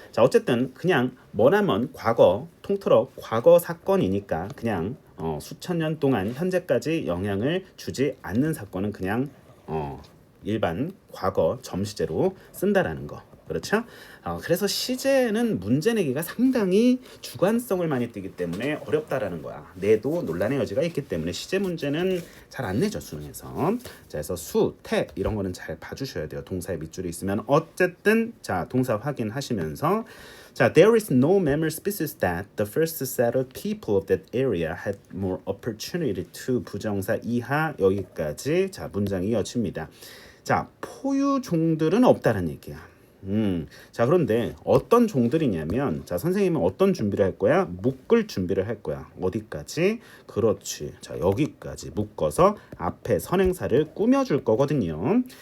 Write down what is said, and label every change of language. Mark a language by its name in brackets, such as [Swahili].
[Korean] 자, 어쨌든 그냥 머나먼 과거 통틀어 과거 사건이니까 그냥 수천 년 동안 현재까지 영향을 주지 않는 사건은 그냥 일반 과거 점시제로 쓴다라는 거. 그렇죠? 그래서 시제는 문제 내기가 상당히 주관성을 많이 띠기 때문에 어렵다라는 거야. 내도 논란의 여지가 있기 때문에 시제 문제는 잘 안 내죠, 수능에서. 자, 그래서 수, 태 이런 거는 잘 봐주셔야 돼요. 동사에 밑줄이 있으면. 어쨌든 자, 동사 확인하시면서 자, [English] there is no mammal species that the first settled people of that area had more opportunity to. [Korean] 부정사 이하 여기까지 자, 문장이 이어집니다. 자, 포유 종들은 없다는 얘기야. 자, 그런데 어떤 종들이냐면 자, 선생님은 어떤 준비를 할 거야? 묶을 준비를 할 거야. 어디까지? 그렇지. 자, 여기까지 묶어서 앞에 선행사를 꾸며줄 거거든요.